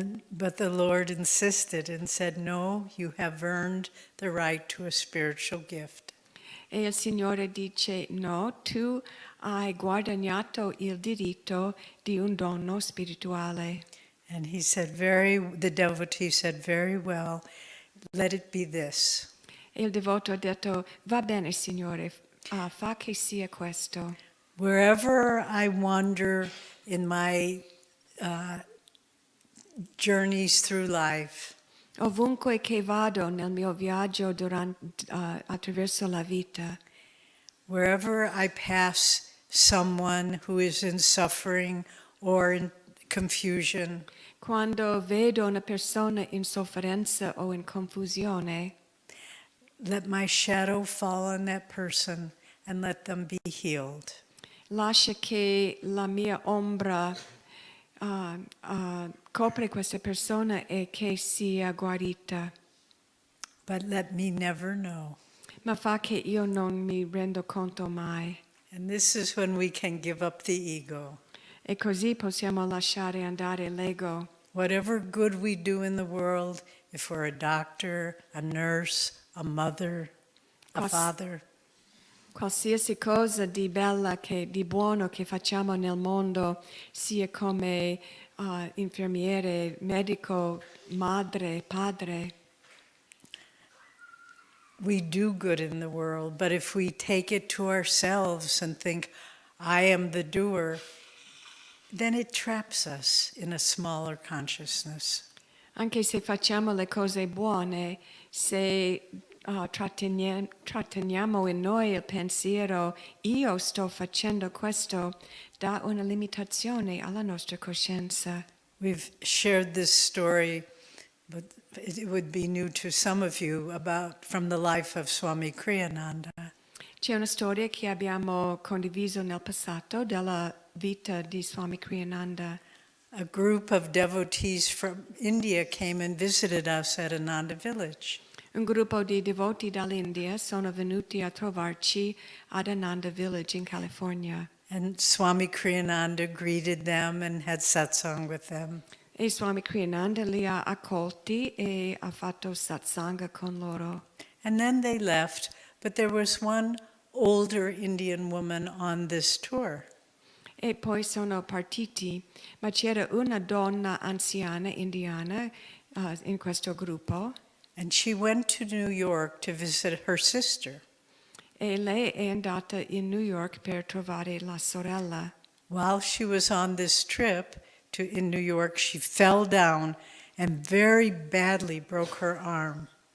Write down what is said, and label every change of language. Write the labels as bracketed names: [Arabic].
[English] But the Lord insisted and said, no, you have earned the right to a spiritual gift. [Italian] E il Signore dice: no, tu hai guadagnato il diritto di un dono spirituale. [English] And he said, the devotee said, very well, let it be this. [Italian] E il devoto ha detto: va bene, Signore, fa che sia questo. [English] Wherever I wander in my journeys through life, [Italian] Ovunque che vado nel mio viaggio attraverso la vita, [English] wherever I pass someone who is in suffering or in confusion, [Italian] quando vedo una persona in sofferenza o in confusione, [English] let my shadow fall on that person and let them be healed. [Italian] lascia che la mia ombra copre questa persona e che sia guarita. [English] But let me never know. [Italian] Ma fa che io non mi rendo conto mai. [English] And this is when we can give up the ego. [Italian] E così possiamo lasciare andare l'ego. [English] Whatever good we do in the world, if we're a doctor, a nurse, a mother, a father. [Italian] Qualsiasi cosa di bella di buono che facciamo nel mondo, sia come infermiere, medico, madre, padre. [English] We do good in the world, but if we take it to ourselves and think, I am the doer, then it traps us in a smaller consciousness. [Italian] Anche se facciamo le cose buone, se tratteniamo in noi il pensiero, io sto facendo questo, dà una limitazione alla nostra coscienza. [English] We've shared this story, but it would be new to some of you, about from the life of Swami Kriyananda. [Italian] C'è una storia che abbiamo condiviso nel passato della vita di Swami Kriyananda. [English] A group of devotees from India came and visited us at Ananda Village. [Italian] Un gruppo di devoti dall'India sono venuti a trovarci ad Ananda Village in California. [English] And Swami Kriyananda greeted them and had satsang with them. [Italian] E Swami Kriyananda li ha accolti e ha fatto satsanga con loro. [English] And then they left, but there was one older Indian woman on this tour. [Italian] E poi sono partiti, ma c'era una donna anziana indiana in questo gruppo. [English] And she went to New York to visit her sister. [Italian] E lei è andata in New York per trovare la sorella. [English] While she was on this trip in New York, she fell down and very badly broke her arm.